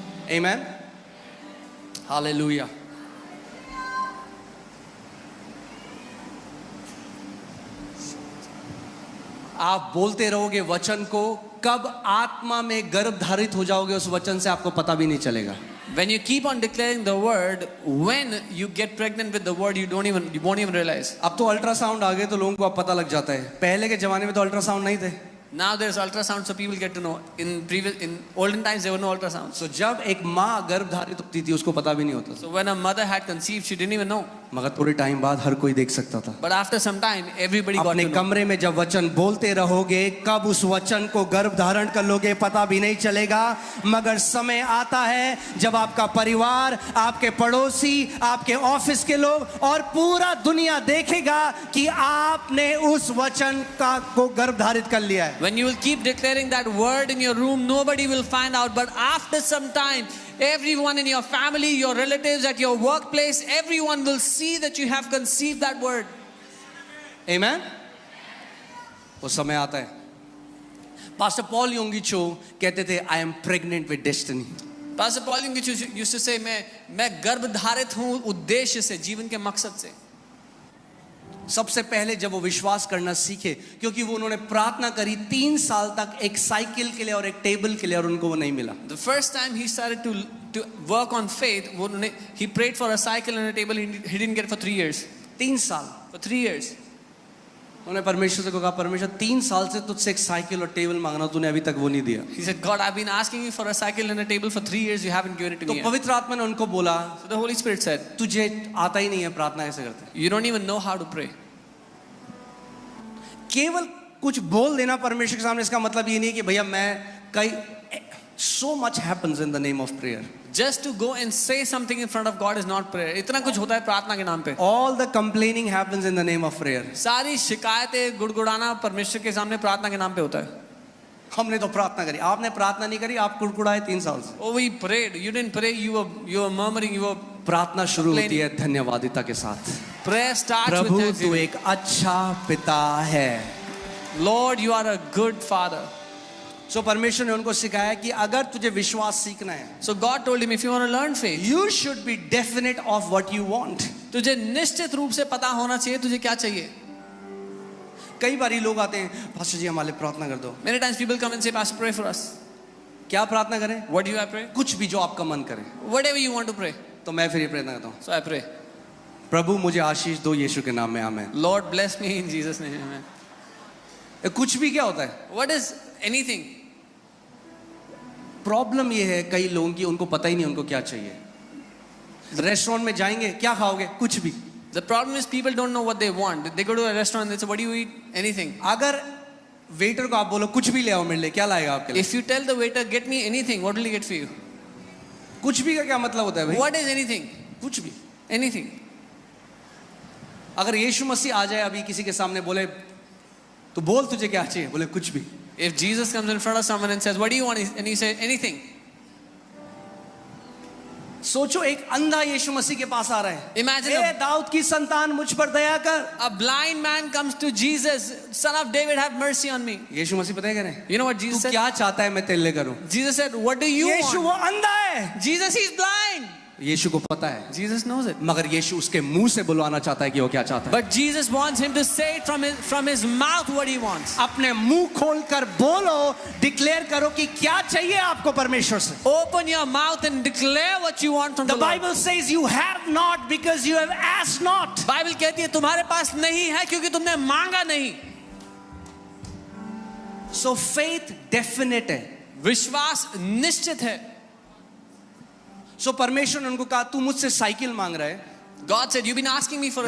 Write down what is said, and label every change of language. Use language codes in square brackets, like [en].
[en] Amen. Hallelujah. [hi] आप बोलते रहोगे वचन को, कब आत्मा में गर्भ धारित हो जाओगे उस वचन से आपको पता भी नहीं चलेगा. [en] When you keep on declaring the word, when you get pregnant with the word, you won't even realize. [hi] अब तो अल्ट्रासाउंड आ गए तो लोगों को अब पता लग जाता है. पहले के जमाने में तो अल्ट्रासाउंड नहीं थे. [en] Now there's ultrasound, so people get to know. In olden times there were no ultrasounds. [hi] So जब एक माँ गर्भ धारित होती थी उसको पता भी नहीं होता था. [en] So when a mother had conceived, she didn't even know. [hi] मगर थोड़े टाइम बाद हर कोई देख सकता था. [en] But after some time, everybody got [hi] अपने [en] to know. [hi] कमरे में जब वचन बोलते रहोगे, कब उस वचन को गर्भ धारण कर लोगे पता भी नहीं चलेगा. मगर समय आता है जब आपका परिवार, आपके पड़ोसी, आपके ऑफिस के लोग और पूरा दुनिया देखेगा कि आपने उस वचन का को गर्भ धारित कर लिया है. [en] When you will keep declaring that word in your room, nobody will find out. But after some time, everyone in your family, your relatives, at your workplace, everyone will see that you have conceived that word. [hi] Amen. वो समय आता है. Pastor Paul योंगिचो कहते थे, [en] I am pregnant with destiny. Pastor Paul used to say, [hi] मैं गर्भ धारित हूँ उद्देश्य से, जीवन के मकसद से. सबसे पहले जब वो विश्वास करना सीखे, क्योंकि वो उन्होंने प्रार्थना करी 3 साल तक एक साइकिल के लिए और एक टेबल के लिए, और उनको वो नहीं मिला. [en] The first time he started to work on faith, he prayed for a cycle and a table. He didn't get it for 3 years. [hi] 3 साल. [en] For 3 years. [hi] उन्होंने परमेश्वर से कहा, परमेश्वर 3 साल से तुझसे एक साइकिल और टेबल मांगना, तूने अभी तक वो नहीं दिया. [en] He said, God, I've been asking you for a cycle and a table for 3 years. You haven't given it to [hi] तो [en] me. [hi] पवित्र आत्मा ने उनको बोला, [en] So the Holy Spirit said, [hi] तुझे आता ही नहीं है प्रार्थना कैसे करते. [en] you don't even know how to pray. [hi] केवल कुछ बोल देना परमेश्वर के सामने, इसका मतलब ये नहीं है कि भैया मैं कई [en] so much happens in the name of prayer. Just to go and say something in front of God is not prayer. [hi] इतना कुछ होता है प्रार्थना के नाम पे. [en] All the complaining happens in the name of prayer. [hi] सारी शिकायतें गुड़गुड़ाना परमेश्वर के सामने प्रार्थना के नाम पे होता है. हमने तो प्रार्थना करी, आपने प्रार्थना नहीं करी, आप कुड़कुड़ाए 3 साल से. [en] Oh, we prayed. You didn't pray. You were murmuring. You were. [hi] प्रार्थना शुरू होती है धन्यवादिता के साथ. [en] Prayer starts with [hi] प्रभु तू [en] thanksgiving. [hi] एक अच्छा पिता है. [en] Lord, you are a good father. [hi] So परमेश्वर ने उनको सिखाया कि अगर तुझे विश्वास सीखना है, [en] So God told him, if you want to learn faith, you should be definite of what you want. [hi] तुझे निश्चित रूप से पता होना चाहिए तुझे क्या चाहिए. कई बार लोग आते हैं, पास्टर जी हमारे लिए प्रार्थना कर दो. [en] Many times people come and say, Pastor, pray for us. [hi] क्या प्रार्थना करें? [en] What do I pray? [hi] कुछ भी जो आपका मन करे. [en] Whatever you want to pray. [hi] तो मैं फिर ये प्रार्थना करता हूँ, [en] So I pray. [hi] प्रभु मुझे आशीष दो यीशु के नाम में, आमेन. [en] Lord bless me in Jesus' name. Amen. [hi] कुछ भी क्या होता है? [en] What is anything? [hi] प्रॉब्लम ये है कई लोगों की, उनको पता ही नहीं उनको क्या चाहिए. रेस्टोरेंट में जाएंगे, क्या खाओगे? कुछ भी. [en] The problem is people don't know what they want. They go to a restaurant and they say, what do you eat? Anything. [hi] अगर वेटर को आप बोलो कुछ भी ले आओ मेरे लिए, क्या लाएगा आपके लिए? [en] If you tell the waiter, get me anything, what will he get for you? [hi] कुछ भी का क्या मतलब होता है भाई? [en] What is anything? [hi] कुछ भी. [en] Anything. [hi] अगर यीशु मसीह आ जाए अभी किसी के सामने, बोले तो बोल तुझे क्या चाहिए? बोले कुछ भी. [en] If Jesus comes in front of someone and says, what do you want? And you say, anything. [hi] सोचो एक अंधा यीशु मसीह के पास आ रहा है. [en] Imagine [hi] हे दाऊद की संतान मुझ पर दया कर. [en] a blind man comes to Jesus, son of David, have mercy on me. [hi] यीशु मसीह पता है क्या रहे? [en] You know what [hi] तू [en] Jesus said? [hi] क्या चाहता है मैं तेरे लिए करूं? [en] Jesus said, what do you [hi] Yeshu [en] want? [hi] वो अंधा है. [en] Jesus, he's blind. [hi] यीशु को पता है, [en] Jesus knows it. [hi] मगर यीशु उसके मुंह से बुलवाना चाहता है कि वो क्या चाहता है. [en] But Jesus wants him to say it from his mouth what he wants. [hi] अपने मुंह खोलकर बोलो, डिक्लेयर करो कि क्या चाहिए आपको परमेश्वर से. [en] Open your mouth and declare what you want from The the Lord. Bible says you have not because you have asked not. [hi] Bible कहती है तुम्हारे पास नहीं है क्योंकि तुमने मांगा नहीं. [en] So faith definite है. [hi] विश्वास निश्चित है. So परमेश्वर ने उनको कहा तू मुझसे साइकिल मांग रहा है. [en] God said, you've been asking me for a